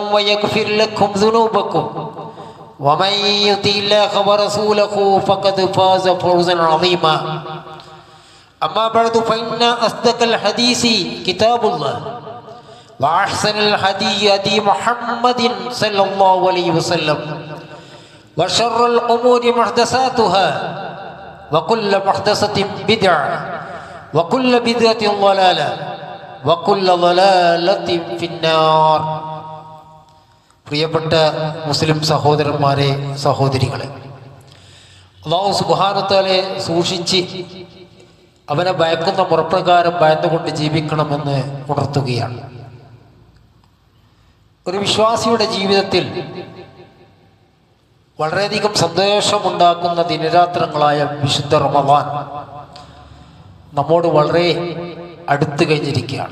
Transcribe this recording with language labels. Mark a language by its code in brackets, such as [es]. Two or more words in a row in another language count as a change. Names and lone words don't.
[ar] ويغفر لكم ذنوبكم ومن يطع الله ورسوله فقد فاز فوزا عظيما أما بعد فإن أصدق الحديث كتاب الله وأحسن الهدي هدي محمد صلى الله عليه وسلم وشر الأمور محدثاتها وكل محدثة بدعة وكل بدعة ضلالة وكل ضلالة في النار. [ml] പ്രിയപ്പെട്ട മുസ്ലിം സഹോദരന്മാരെ, സഹോദരികളെ, [ar] الله سبحانه وتعالى [ml] സൂക്ഷിച്ച് അവനെ ഭയക്കുന്ന മുറപ്രകാരം ഭയന്നുകൊണ്ട് ജീവിക്കണമെന്ന് ഉണർത്തുകയാണ്. ഒരു വിശ്വാസിയുടെ ജീവിതത്തിൽ വളരെയധികം സന്തോഷമുണ്ടാക്കുന്ന ദിനരാത്രങ്ങളായ വിശുദ്ധ റമദാൻ നമ്മോട് വളരെ അടുത്ത് കഴിഞ്ഞിരിക്കുകയാണ്.